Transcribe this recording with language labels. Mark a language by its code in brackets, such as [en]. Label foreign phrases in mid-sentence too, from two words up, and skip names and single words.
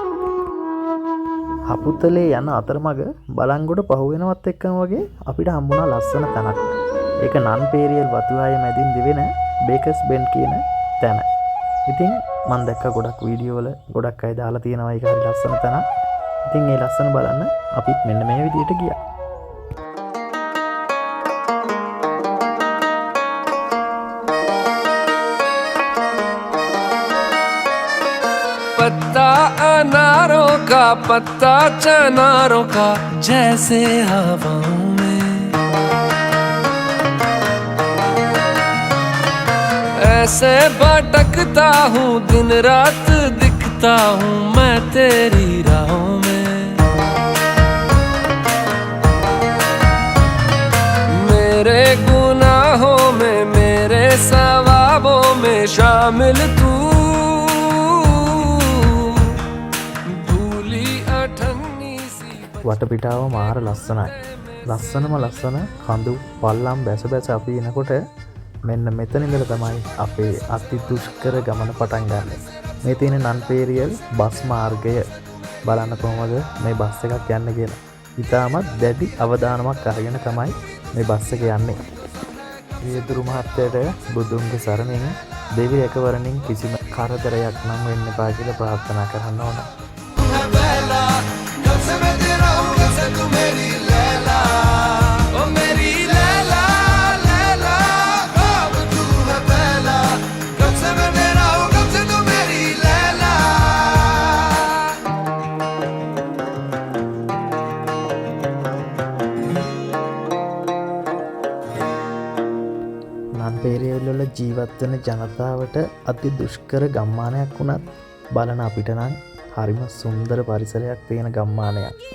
[si] හපුතලේ යන අතරමඟ බලංගොඩ පහුවෙනවත් එක්කම වගේ අපිට හම්බුණා ලස්සන තැනක්. ඒක නන් පේරියල් වතුආයේ මැදින් දිවෙන බේකර්ස් බෙන් කියන තැන. ඉතින් මම දැක්ක ගොඩක් වීඩියෝ වල ගොඩක් අය දාලා තියෙනවා ඒක හරි ලස්සන තැනක්. ඉතින් ඒ ලස්සන බලන්න අපිත් මෙන්න මේ විදිහට ගියා. [hi] पत्ता अनारों का पत्ता चनारों का जैसे हवाओं में ऐसे भटकता हूँ दिन रात दिखता हूँ मैं तेरी राहों में मेरे गुनाहों में मेरे सवाबों में शामिल तू [si] වටපිටාව මාර ලස්සනයි. ලස්සනම ලස්සන කඳු පල්ලම් බැස බැස අපි එනකොට මෙන්න මෙතන ඉඳලා තමයි අපේ අති දුෂ්කර ගමන පටන් ගන්න. මේ තියෙන නන් පේරියල් බස් මාර්ගය බලන්න කොහමද මේ බස් එකක් යන්නේ කියලා. ඉතාමත් දැඩි අවධානමක් අරගෙන තමයි මේ බස් එක යන්නේ. වේදුරු මහත්තයට බුදුන්ගේ සරණින් දෙවි රැකවරණින් කිසිම කරදරයක් නම් වෙන්න එපා කියලා ප්‍රාර්ථනා කරන්න ඕන. [hi] तू मेरी लैला ओ मेरी लैला लैला अब तू है पहला कब से मैं तेरा हूँ कब से तू मेरी लैला [si] නන් පේරියල් වල ජීවත් වෙන ජනතාවට අති දුෂ්කර ගම්මානයක් වුණත් බලන අපිට නම් හරිම සුන්දර පරිසරයක් තියෙන ගම්මානයක්.